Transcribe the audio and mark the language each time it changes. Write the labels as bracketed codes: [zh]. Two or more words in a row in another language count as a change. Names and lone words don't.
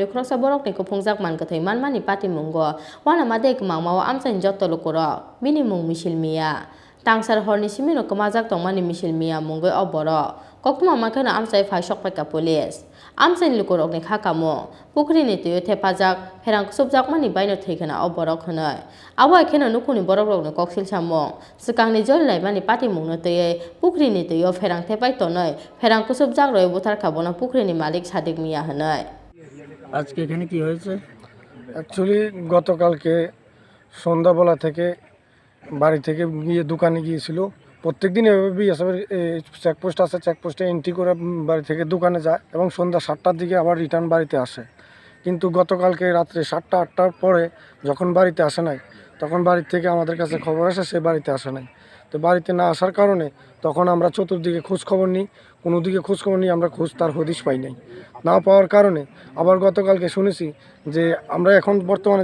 [trp] Khoroksa Borokni Kuphungjak Mangkwthwi manmani party mungo wana madek mangmao Amchaini jotto lukuro bini mung misilmia tangsar horni simino kamajak tongmani misilmia mungoi o borok koktuma mankha Amchai phai sokpaika police Amchaini lukurokni khakamo Pukhirini tuyo thepajak pherang kusubjak mani baino theikhana o borok honoi abo kheno nukuni borokrokni koksil samung sikangni jol laimani party mungno tei Pukhirini tuyo pherang thepai tonoi pherang kusubjak roi buthar khabona Pukhirini malik sadik miya honoi [bn] আজকে এখানে কি হয়েছে অ্যাকচুয়ালি গতকালকে সন্ধ্যাবেলা থেকে বাড়ি থেকে গিয়ে দোকানে গিয়েছিল প্রত্যেকদিন এভাবে বিএসএফের চেকপোস্ট আছে [en] checkposte entry [bn] করে বাড়ি থেকে দোকানে যায় এবং সন্ধ্যা 7টার দিকে আবার রিটার্ন বাড়িতে আসে কিন্তু গতকালকে রাত্রে 7টা 8টার পরে যখন বাড়িতে আসে নাই তখন বাড়ি থেকে আমাদের কাছে খবর আসে সে বাড়িতে আসে নাই তো বাড়িতে না আসার কারণে তখন আমরা চতুর্দিকে খোঁজ খবর নিই কোনো দিকে খোঁজ খবর নিই আমরা খোঁজ তার হদিশ পাই নাই না পাওয়ার কারণে আবার গতকালকে শুনেছি যে আমরা এখন বর্তমানে